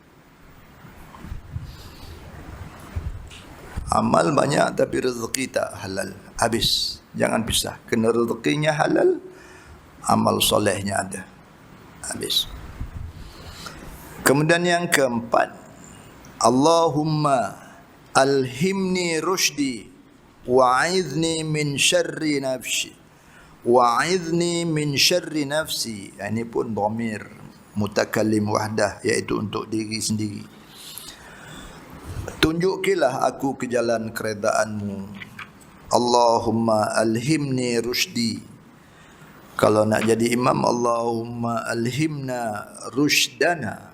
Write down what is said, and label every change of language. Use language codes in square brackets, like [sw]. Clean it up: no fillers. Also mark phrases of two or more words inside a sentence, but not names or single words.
[ms] Amal banyak tapi rezeki tak halal, habis. Jangan pisah. Kena rezekinya halal, amal solehnya ada, habis. Kemudian yang keempat, [ar] اللهم ألهمني رشدي وأعذني من شر نفسي وأعذني من شر نفسي. [ms] Ini pun [ar] ضمير متكلم وحده, [ms] iaitu untuk diri sendiri. Tunjukilah aku ke jalan keredaanmu. [ar] اللهم ألهمني رشدي. [ms] Kalau nak jadi imam, [ar] اللهم ألهمنا رشدنا.